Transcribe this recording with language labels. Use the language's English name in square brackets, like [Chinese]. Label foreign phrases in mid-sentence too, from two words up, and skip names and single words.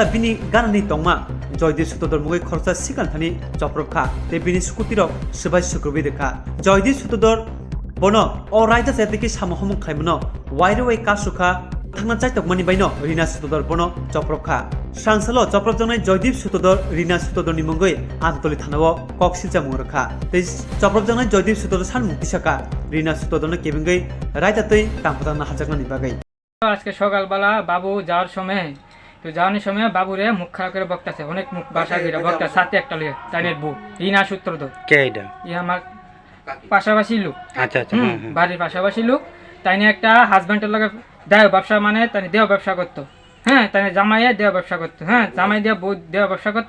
[Bodo] बिनि गानानि तंमा जयदेव सूत्रधर मुगै खरचा सिकान्थानि चप्रपखा ते बिनि स्कुटिरक सबाय सुग्रबि देखा जयदेव सूत्रधर बनो अ रायदा जायदिके सामोहम खायमनो वाइरे वाइ कासुखा थांना चाइतकमानि बायनो रिना सूत्रधर बनो चप्रपखा सांसलो चप्रपजनाय जयदेव सूत्रधर रिना सूत्रधरनि मुगै आमतली थानाव कक्सिलजा मुरखा ते चप्रपजनाय जयदेव सूत्रधर सान मुक्तिसाका रिना सूत्रधरनो केबिंगै रायदातै तामफाताना हाजाकनानि बागै [Bangla] আজকে সকালবেলা বাবু যাওয়ার সময় তো যাওয়ার সময় বাবুরে মুখ খারাপ করে বকতাছে অনেক মুখ ভাষা করে বকতা সাথে একটা লইয়া তাইনের বউ রিনা সূত্রধর কে এটা ই আমার পাশাপাশি লোক আচ্ছা আচ্ছা বাড়ির পাশাপাশি লোক তাইনে একটা হাজবেন্ডের লগে দেহ ব্যবসা মানে তাইনে দেহ ব্যবসা করতো হ্যাঁ তাইনে জামাইয়ে দেহ ব্যবসা করতো হ্যাঁ জামাই দিয়ে বউ দেহ ব্যবসা করতো